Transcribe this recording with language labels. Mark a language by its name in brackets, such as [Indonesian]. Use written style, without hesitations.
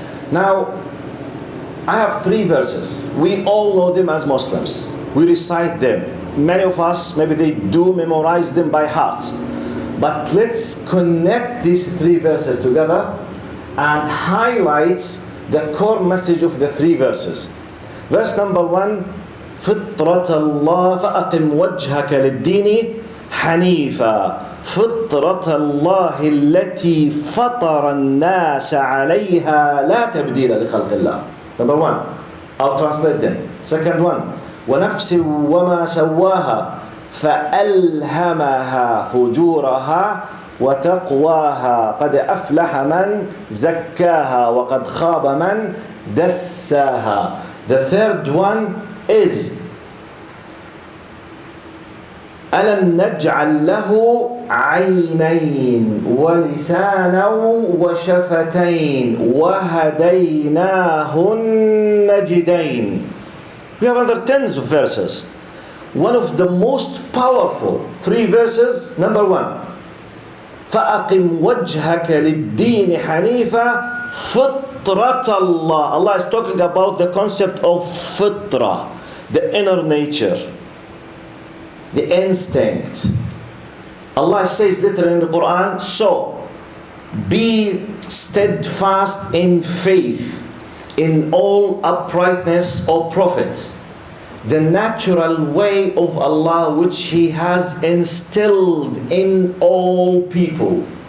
[English] Now, I have three verses. We all know them as Muslims. We recite them. Many of us, maybe they do memorize them by heart. But let's connect these three verses together and highlight the core message of the three verses. Verse number 1, [Arabic] فطرة الله فأقم وجهك للدين حنيفا فطرة الله التي فطر الناس عليها لا تبديل لخلق الله. [English] Number 1, I'll translate them. Second one, [Arabic] ونفس وما سواها فألهمها فجورها وتقواها قد أفلح من زكاها وقد خاب من دساها. [English] The third one is [Arabic] ألم نجعل له عينين ولسانا وشفتين وهديناه النجدين. [English] We have other tens of verses. One of the most powerful 3 verses. Number 1, [Arabic] فأقم وجهك للدين حنيفا فطرة الله. [English] Allah is talking about the concept of fitra, the inner nature, the instinct. Allah says literally in the Quran, so be steadfast in faith, in all uprightness, O prophets, the natural way of Allah which He has instilled in all people.